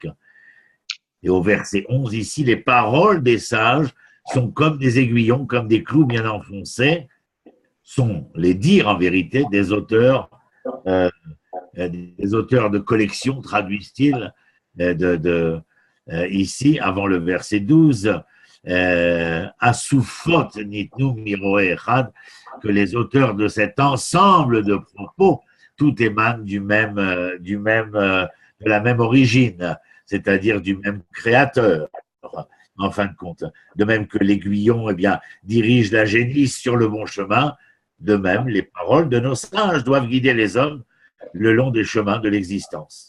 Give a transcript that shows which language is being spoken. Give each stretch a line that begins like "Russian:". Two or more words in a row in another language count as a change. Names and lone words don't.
French: Et au verset 11, ici, les paroles des sages sont comme des aiguillons, comme des clous bien enfoncés, sont les dires en vérité des auteurs de collection, traduisent-ils ici, avant le verset 12,
Hebrew: אסופות נתנו מרועה אחד,
French: que les auteurs de cet ensemble de propos, tout émane de la même origine, c'est-à-dire du même créateur, en fin de compte. De même que l'aiguillon, dirige la génisse sur le bon chemin, de même, les paroles de nos sages doivent guider les hommes le long des chemins de l'existence.